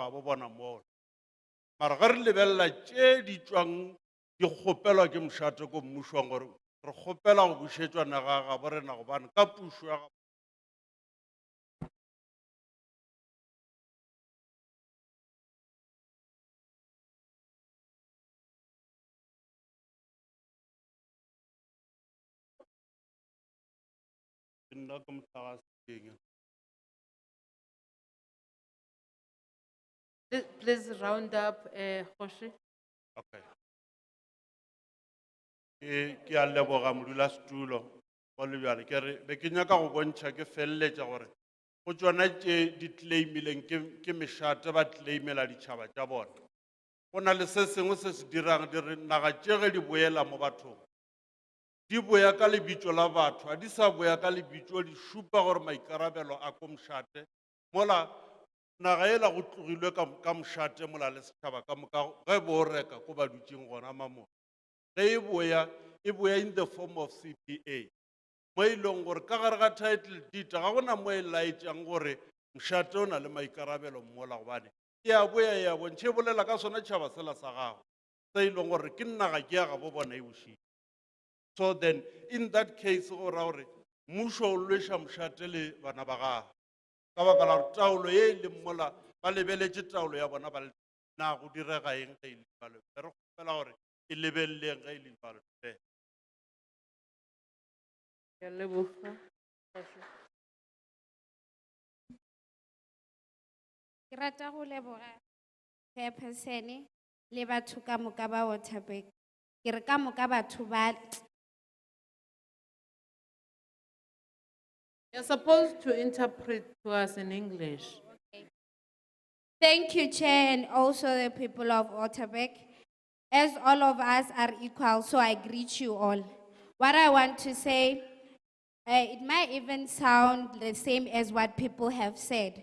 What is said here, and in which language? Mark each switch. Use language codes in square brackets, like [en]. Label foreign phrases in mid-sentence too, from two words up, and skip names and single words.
[nso] gabo bona mola mara ge re lebelela tše di tšwang di kgopelwa ke mošate ko mmušong gore re kgopela go bušetšwa naga ya gabo rena gobane ka pušo ya gabo nna ke mohlagaseteng [en] Please round up, [nso] Khoshi. okay ke a leboga modulasetulo go le bjale ke re be ke nyaka go bontšha ke feleletša gore go tšona tše di claimileng ke mešate ba claimela ditšhaba tša bona go na le se sengwe se se dirang di re naga tše ge di boela mo bathong di boya ka lebitso la batho ga di sa boya ka lebitso di šupa gore maikarabelo a ko mošate mola naga ela go tlogilwe ka mošate mola le setšhaba ka moka ge bo reka ko ba dutšeng gona mamona ge e boya [en] in the form of CPA [nso] mo e leng gore ka gare ga [en] title deed [nso] ga gona mo e laetšang gore mošate o na le maikarabelo mola gobane e a boya e a bontšhe e bolela ka sona tšhaba sela sa gago se e leng gore ke naga ke ya gabo bona e bošitše [en] so then in that case [nso] go ra gore mmušo o lweša mošate le bana ba gago ka baka la gore taolo ye e leng mola ba lebeletše taolo ya bona ba na go direga eng ge e le balo re kgopela gore e lebeleleng ge e le balo Ke a leboga. Khoshi. Ke rata go leboga chairperson le batho ka moka ba Waterberg. Ke re ka moka batho ba [en] You're supposed to interpret to us in English. Thank you, Chair, and also the people of Waterberg. as all of us are equal, so I greet you all. What I want to say, it might even sound the same as what people have said.